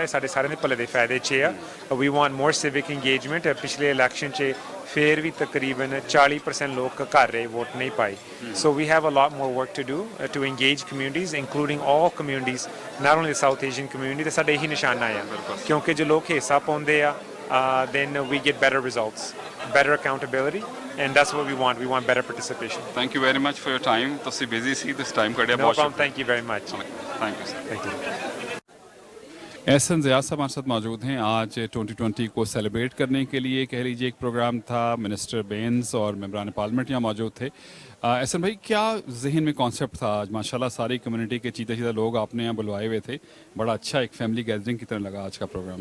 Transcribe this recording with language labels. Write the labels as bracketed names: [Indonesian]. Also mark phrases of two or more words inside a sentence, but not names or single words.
[Punjabi] ਸਾਡੇ ਸਾਰਿਆਂ ਦੇ ਭਲੇ ਦੇ ਫਾਇਦੇ 'ਚ ਆ। [English] we want more civic engagement. [Punjabi] ਪਿਛਲੇ ਇਲੈਕਸ਼ਨ 'ਚ ਫਿਰ ਵੀ ਤਕਰੀਬਨ 40% ਲੋਕ ਘਰ ਰਹੇ, ਵੋਟ ਨਹੀਂ ਪਾਈ। [English] so we have a lot more work to do to engage communities including all communities, not only South Asian community. [Punjabi] ਅਤੇ ਸਾਡਾ ਇਹੀ ਨਿਸ਼ਾਨਾ ਆ ਕਿਉਂਕਿ ਜੋ ਲੋਕ ਹਿੱਸਾ ਪਾਉਂਦੇ ਆ [English] then we get better results, better accountability, and that's what we want. We want better participation. Thank you very much for your time. [Punjabi] ਤੁਸੀਂ ਬਿਜ਼ੀ ਸੀ, [English] this time ਕੱਢਿਆ No [Punjabi] ਬਹੁਤ [English] problem. Thank you very much. Thank you, sir. Thank you. [Urdu] ahsan zia صاحب ہمارے ساتھ موجود ہیں. آج 2020 کو سیلیبریٹ کرنے کے لیے کہہ لیجیے ایک پروگرام تھا. منسٹر بینس اور ممبران پارلیمنٹ یہاں موجود تھے. ahsan بھائی، کیا ذہن میں کانسیپٹ تھا? آج ماشاءاللہ ساری کمیونٹی کے چیدہ چیدہ لوگ آپ نے یہاں بلوائے ہوئے تھے. بڑا اچھا ایک فیملی گیدرنگ کی طرح لگا آج کا پروگرام.